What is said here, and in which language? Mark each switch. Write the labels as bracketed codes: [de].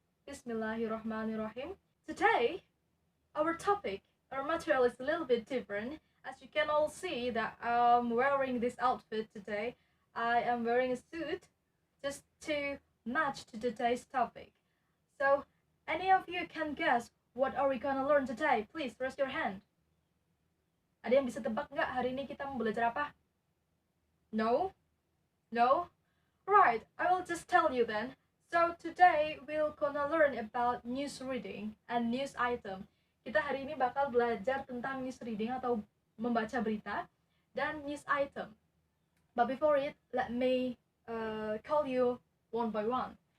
[en] Bismillahirrahmanirrahim. Today, our topic, our material is a little bit different. As you can all see that I'm wearing this outfit today. I am wearing a suit just to match to today's topic. So, any of you can guess what are we gonna learn today? Please raise your hand. [id] Ada yang bisa tebak nggak hari ini kita mau belajar apa? [en] No? No? Right, I will just tell you then. So today we'll gonna learn about news reading and news item. [id] Kita hari ini bakal belajar tentang news reading atau membaca berita dan news item. [en] But before it, let me call you one by one.